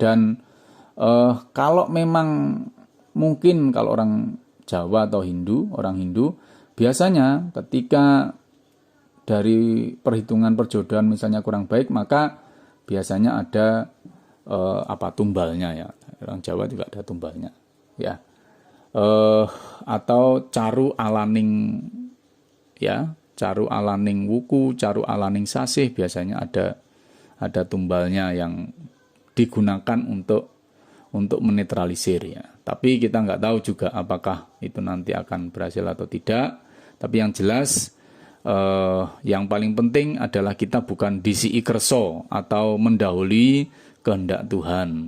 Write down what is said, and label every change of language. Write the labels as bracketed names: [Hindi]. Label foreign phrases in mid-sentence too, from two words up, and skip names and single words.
[Indonesian] Dan kalau memang mungkin kalau orang Jawa atau orang Hindu biasanya ketika dari perhitungan perjodohan misalnya kurang baik, maka biasanya ada tumbalnya ya. Orang Jawa juga ada tumbalnya ya. [Balinese] Atau caru alaning ya, caru alaning wuku, caru alaning sasih, [Indonesian] biasanya ada tumbalnya yang digunakan untuk menetralisir ya. Tapi kita nggak tahu juga apakah itu nanti akan berhasil atau tidak. Tapi yang jelas yang paling penting adalah kita bukan [Javanese] disii kerso [Indonesian] atau mendahului kehendak Tuhan.